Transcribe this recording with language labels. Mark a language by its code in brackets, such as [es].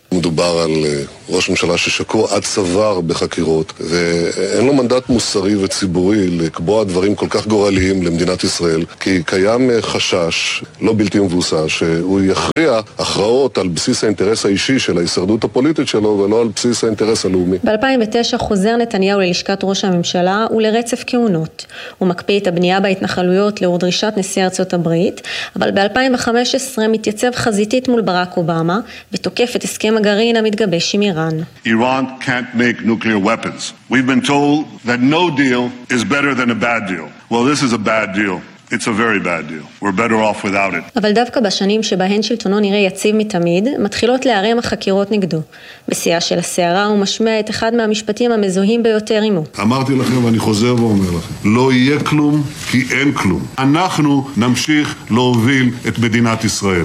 [he] מדובר על ראש ממשלה ששקוע עד צוואר בחקירות, ואין לו מנדט מוסרי וציבורי לקבוע דברים כל כך גורליים למדינת ישראל, כי קיים חשש לא בלתי מבוסס שהוא יכריע הכרעות על בסיס האינטרס האישי של ההישרדות הפוליטית שלו ולא על בסיס האינטרס הלאומי. ב-2009 חוזר נתניהו ללשכת ראש הממשלה ולרצף כהונות. הוא מקפיא את הבנייה בהתנחלויות לאור דרישת נשיא ארצות הברית, אבל ב-2015 מתייצב חזיתית מול ברק אובמה ותוקף את הסכם הגרעין המתגבש עם איראן. [en] Iran can't make nuclear weapons. We've been told that no deal is better than a bad deal. Well, this is a bad deal. It's a very bad deal. We're better off without it. [he] אבל דווקא בשנים שבהן שלטונו נראה יציב מתמיד, מתחילות להרים החקירות נגדו. בשיאה של הסערה הוא משמע את אחד מהמשפטים המזוהים ביותר עמו. אמרתי לכם ואני חוזר ואומר לכם, לא יהיה כלום כי אין כלום. אנחנו נמשיך להוביל את מדינת ישראל.